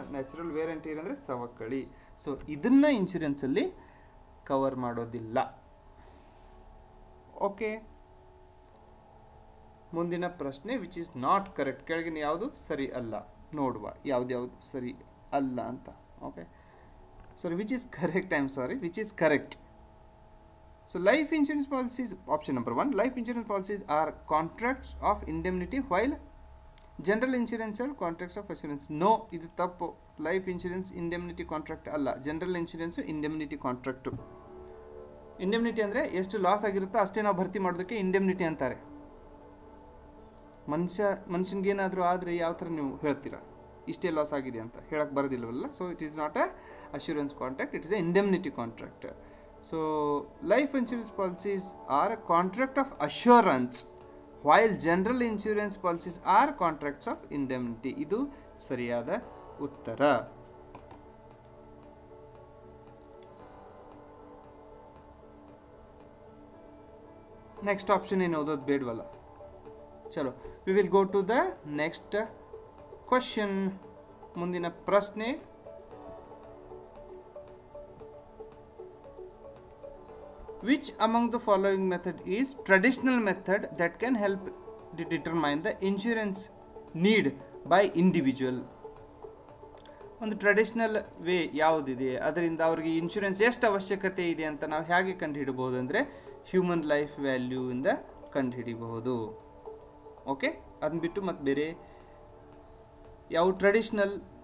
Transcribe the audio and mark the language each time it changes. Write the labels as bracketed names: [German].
[Kannada] Natural wear and tear ಅಂದರೆ ಸವಕಳಿ. So ಇದನ್ನು ಇನ್ಶೂರೆನ್ಸಲ್ಲಿ ಕವರ್ ಮಾಡೋದಿಲ್ಲ. ಓಕೆ, ಮುಂದಿನ ಪ್ರಶ್ನೆ, [English] Which is not correct. [Kannada] ಕೆಳಗಿನ ಯಾವುದು ಸರಿ ಅಲ್ಲ ನೋಡುವ, ಯಾವ್ದು ಸರಿ ಅಲ್ಲ ಅಂತ. [English] Okay, sorry, which is correct? I'm sorry, which is correct? So life insurance policies, option number 1, life insurance policies are contracts of indemnity, while general insurance are contracts of assurance. [Kannada] No, idu tappu. Life insurance indemnity contract alla, general insurance indemnity contract. Indemnity ಅಂದ್ರೆ ಎಷ್ಟು loss ಆಗಿರುತ್ತೋ ಅಷ್ಟೇ ನಾವು ಭರ್ತಿ ಮಾಡೋದಕ್ಕೆ indemnity ಅಂತಾರೆ. ಮನುಷ್ಯನಿಗೆ ಏನಾದರೂ ಆದರೆ ಯಾವ ಥರ ನೀವು ಹೇಳ್ತೀರಾ, ಇಷ್ಟೇ ಲಾಸ್ ಆಗಿದೆ ಅಂತ ಹೇಳಕ್ಕೆ ಬರೋದಿಲ್ಲವಲ್ಲ. [English] So it is not a assurance contract, it is an indemnity contract. So life insurance policies are a contract of assurance, while general insurance policies are contracts of indemnity. [Kannada] ಇದು ಸರಿಯಾದ ಉತ್ತರ. ನೆಕ್ಸ್ಟ್ ಆಪ್ಷನ್ ಏನು ಓದೋದು ಬೇಡವಲ್ಲ. ಚಲೋ, [English] We will go to the next question. [Kannada] ಮುಂದಿನ ಪ್ರಶ್ನೆ, [English] which among the following method is traditional method that can help determine the insurance need by individual? [Kannada] ಒಂದು traditional way ಯಾವುದಿದೆ, ಅದರಿಂದ ಅವ್ರಿಗೆ ಇನ್ಶೂರೆನ್ಸ್ ಎಷ್ಟು ಅವಶ್ಯಕತೆ ಇದೆ ಅಂತ ನಾವು ಹೇಗೆ ಕಂಡುಹಿಡಬಹುದು ಅಂದರೆ ಹ್ಯೂಮನ್ ಲೈಫ್ ವ್ಯಾಲ್ಯೂ ಇಂದ ಕಂಡುಹಿಡಿಬಹುದು. ಓಕೆ, ಅದನ್ನ ಬಿಟ್ಟು ಮತ್ತೆ ಬೇರೆ ಯಾವ ಟ್ರೆಡಿಷನಲ್